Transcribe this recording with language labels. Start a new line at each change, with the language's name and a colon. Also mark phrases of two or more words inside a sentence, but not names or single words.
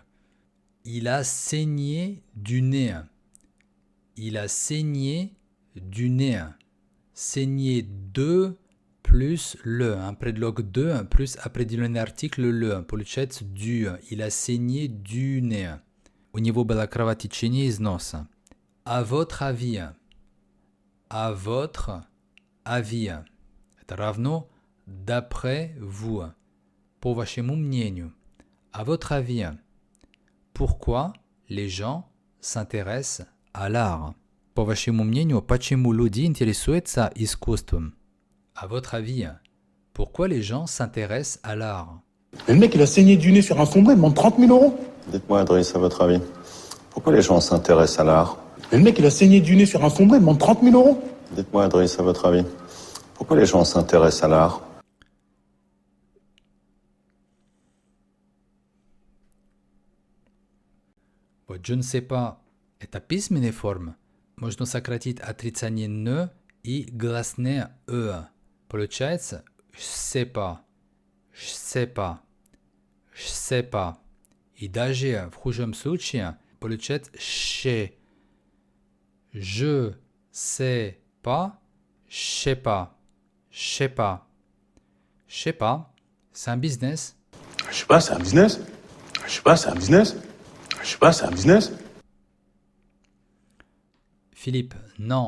French: Il a saigné du nez. Il a saigné du nez. Saigné de plus le. Un prédilogue de plus определенный article le. Получается du. Il a saigné du nez.
Russian: У него было кровотечение из носа.
French: À votre avis. À votre avis.
Russian: Это равно
French: d'après vous.
Russian: По вашему мнению.
French: À votre avis. Pourquoi les gens s'intéressent à l'art?
Russian: По вашему мнению, почему люди интересуются искусством?
French: À votre avis, pourquoi les gens s'intéressent à l'art? Mais le mec, il a saigné du nez sur un fond blanc, il demande 30 000 euros. Dites-moi, Driss, à votre avis, pourquoi les gens s'intéressent à l'art? Mais le mec, il a saigné du nez sur un fond blanc, il demande 30 000 euros. Dites-moi, Driss, à votre avis, pourquoi les gens s'intéressent à l'art? Вот je ne sais pas.
Russian: Это письменная форма. Можно сократить отрицание «не» и гласное «э».
French: Получается «je sais pas», «je sais pas», «je sais pas».
Russian: И даже в худшем случае получается «she».
French: Je sais pas, je sais pas, je sais pas. Je sais pas, c'est un business. Je sais pas, c'est un business. Je sais pas, c'est un business. Je sais pas, c'est un business. Philippe, non.